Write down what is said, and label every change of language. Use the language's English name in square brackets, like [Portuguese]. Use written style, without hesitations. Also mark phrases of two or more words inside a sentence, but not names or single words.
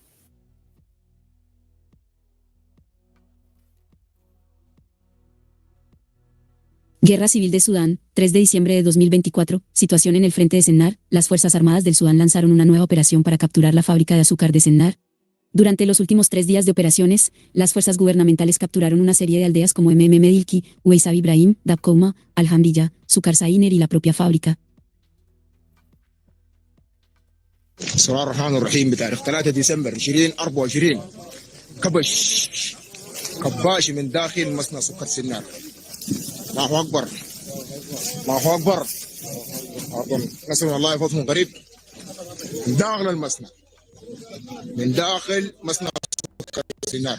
[Spanish] Guerra Civil de Sudán, 3 de diciembre de 2024, situación en el frente de Sennar. Las Fuerzas Armadas del Sudán lanzaron una nueva operación para capturar la fábrica de azúcar de Sennar. Durante los últimos 3 días de operaciones, las fuerzas gubernamentales capturaron una serie de aldeas como Medilki, Weisab Ibrahim, Dabkouma, Alhamdilla, Sukar Sainer y la propia fábrica. [Arabic] بسم الله الرحمن الرحيم. بتاريخ 3 ديسمبر 2024 كباش من داخل مصنع سكر سنار. الله اكبر الله اكبر. نسأل الله فضل قريب من داخل المصنع، من داخل مصنع سكر سنار.